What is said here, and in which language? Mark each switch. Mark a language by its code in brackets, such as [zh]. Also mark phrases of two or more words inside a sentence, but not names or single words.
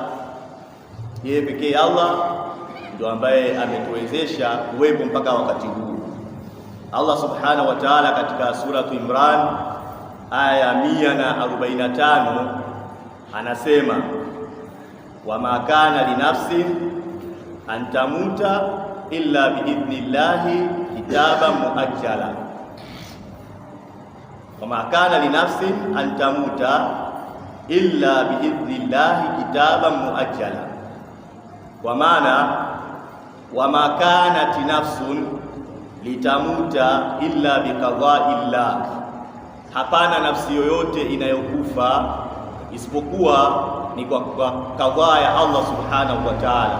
[sw] Yeye pekee Allah ndio ambaye ametuwezesha kuwepo mpaka wakati huu. [ar] الله سبحانه وتعالى [sw] katika suratu Imran aya 145 anasema, [ar] وما كان لنفس أن تموت إلا بإذن الله كتابا مؤجلا. وما كان لنفس أن تموت إلا بإذن الله كتابا مؤجلا, [sw] kwa maana [ar] وما كانت نفس لتموت إلا بقضاء الله, [sw] hapana nafsi yoyote inayokufa isipokuwa ni kwa kadhaa ya Allah [ar] سبحانه وتعالى.